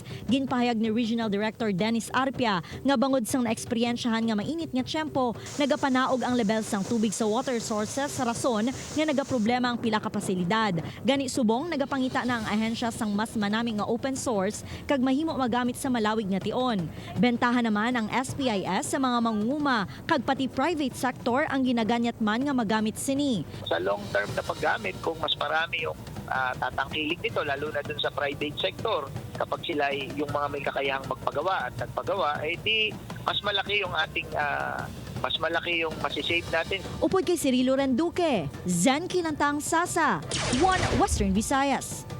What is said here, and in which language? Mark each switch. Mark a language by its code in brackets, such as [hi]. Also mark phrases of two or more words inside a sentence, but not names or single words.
[hil] Ginpahayag ni Regional Director Dennis Arpia nga bangod sang naeksperyensyahan nga mainit nga tiyempo, nagapanaog ang level sang tubig sa [en] water sources [hil] sa rason nga nagaproblema ang pila ka pasilidad. Gani subong nagapangita na ang ahensya sang mas manami nga [en] open source [hil] kag mahimo magamit sa malawig nga tion. Bentahan naman ang SPIS sa mga mangunguma kag pati [en] private sector [hil] ang ginaganyat man nga magamit sini. [tl] Sa [en] long term [tl] na paggamit, kung mas marami yung tatangkilik nito, lalo na dun sa [en] private sector, [tl] kapag sila yung mga may kakayahang magpagawa at nagpagawa, eh di mas malaki yung ating mas malaki yung masisave natin. [hil] Upod kay Cirilo Randuque, Zen Kilantang Sasa, One Western Visayas.